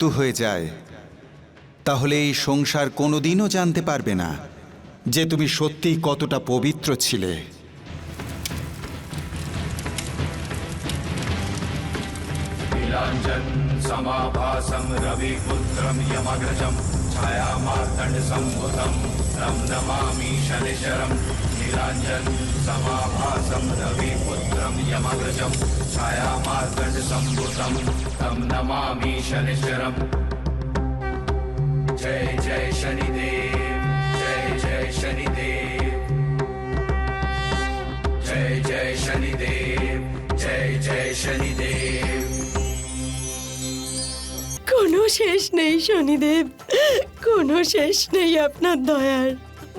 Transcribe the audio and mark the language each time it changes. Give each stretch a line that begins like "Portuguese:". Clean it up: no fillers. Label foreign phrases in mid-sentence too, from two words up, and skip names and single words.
Bangla: হয়ে যায় তাহলে এই সংসার কোনোদিনও জানতে পারবে না যে তুমি সত্যিই কতটা পবিত্র ছিলে।
Sanskrit: नीलाञ्जन समाभासं रविपुत्रं यमग्रजं छायामार्तण्डसम्भुतं तं नमामि शनिश्चरं। नीलाञ्जन समाभासं रविपुत्रं यमग्रजं छायामार्तण्डसम्भुतं तं नमामि शनिश्चरं।
Hindi: जय जय शनिदेव, जय जय शनिदेव, जय जय शनिदेव, जय जय शनिदेव।
Bangla: কোনো শেষ নেই শনিদেব, কোনো শেষ নেই আপনার দয়ার।